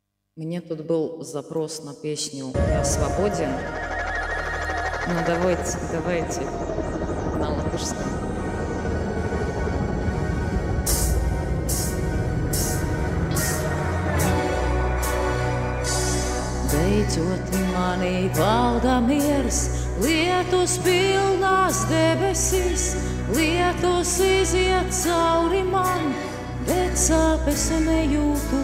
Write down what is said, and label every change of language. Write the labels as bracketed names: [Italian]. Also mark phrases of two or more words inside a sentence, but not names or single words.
[Russian] Мне тут был запрос на песню «Я свободен». Ну давайте на латышском. [Latvian] Beidzot manī valda miers, lietus pilnās debesis, lietus iziet cauri man, bet sāpes nejūtu.